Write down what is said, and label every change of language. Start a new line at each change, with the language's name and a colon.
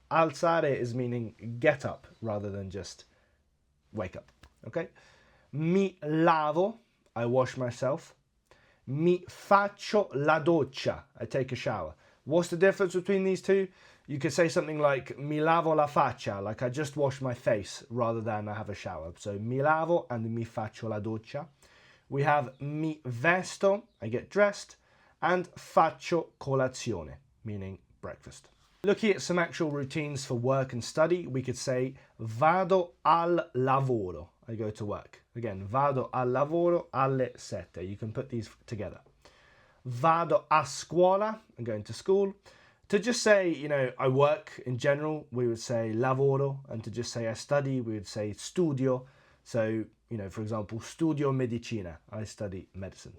English: Alzare is meaning get up rather than just wake up. Okay?
Italian: Mi lavo,
English: I wash myself.
Italian: Mi faccio la doccia,
English: I take a shower. What's the difference between these two? You could say something like
Italian: mi lavo la faccia,
English: like I just wash my face rather than I have a shower.
Italian: So mi lavo and mi faccio la doccia.
English: We have
Italian: mi vesto,
English: I get dressed, and
Italian: faccio colazione,
English: meaning breakfast. Looking at some actual routines for work and study, we could say
Italian: vado al lavoro,
English: I go to work.
Italian: Again, vado al lavoro alle sette.
English: You can put these together.
Italian: Vado a scuola,
English: I'm going to school. To just say, I work in general, we would say lavoro. And to just say I study, we would say studio. So, for example,
Italian: studio medicina,
English: I study medicine.